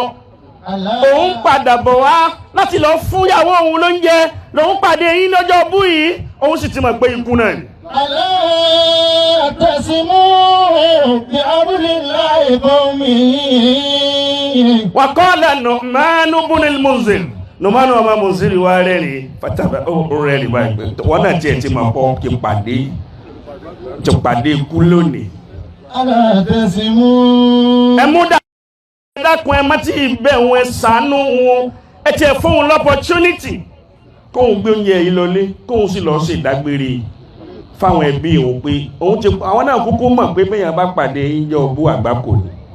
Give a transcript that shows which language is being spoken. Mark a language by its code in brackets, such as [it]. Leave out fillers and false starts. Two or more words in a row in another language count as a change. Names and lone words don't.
[yo] Òun padà bọ̀ wá láti lọ fún ìyàwó òun lóúnjẹ lòun pàdé yín lọ́jọ́ bú yìí òun sì ti mọ̀ pé ikú náà ni. [ar] وقال نعمان بن المزير. [yo] Nu'man ọmọ Muzir wá rẹ́rìn fataba ó rẹ́rìn báyìí wọ́n náà tiẹ̀ ti máa pọ̀ kí pàdé ikú lónìí. Ẹ mú dákun ẹ má ti bẹ̀ wọn ẹ ṣàánú wọn ẹ tiẹ̀ fún wọn l'opportunity kóun gbé oúnjẹ yìí lọlé kóun sì lọ sí ìdágbére fáwọn ẹbí òun pé òun ti àwọn náà kúkú mọ̀ pé bẹ́yàn bá pàdé ìjọ bú àgbákò ni.